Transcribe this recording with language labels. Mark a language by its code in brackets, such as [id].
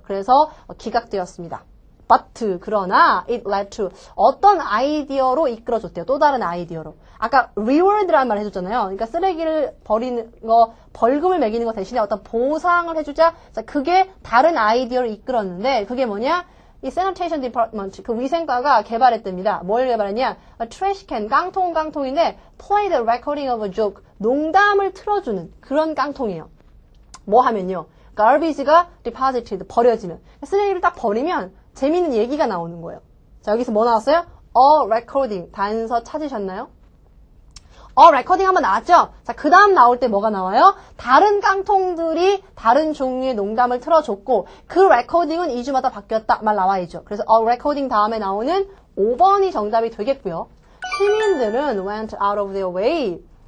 [ko] 그래서 기각되었습니다. but 그러나 [en] it led to [ko] 어떤 아이디어로 이끌어줬대요. 또 다른 아이디어로. 아까 reward라는 말 해줬잖아요. 그러니까 쓰레기를 버리는 거, 벌금을 매기는 거 대신에 어떤 보상을 해주자. 자, 그게 다른 아이디어를 이끌었는데 그게 뭐냐? 이 sanitation department 그 위생과가 개발했답니다. 뭘 개발했냐? [en] trash can 깡통인데 play the recording of a joke [ko] 농담을 틀어주는 그런 깡통이에요. 뭐 하면요? garbage가 deposited 버려지면 쓰레기를 딱 버리면 재미있는 얘기가 나오는 거예요. 자, 여기서 뭐 나왔어요? [en] a recording [ko] 단서 찾으셨나요? 레코딩 한번 나왔죠? 자, 그 다음 나올 때 뭐가 나와요? 다른 깡통들이 다른 종류의 농담을 틀어줬고, 그 레코딩은 2주마다 바뀌었다. 말 나와야죠. 그래서 레코딩 다음에 나오는 5번이 정답이 되겠고요. 시민들은 [en] went out of their way.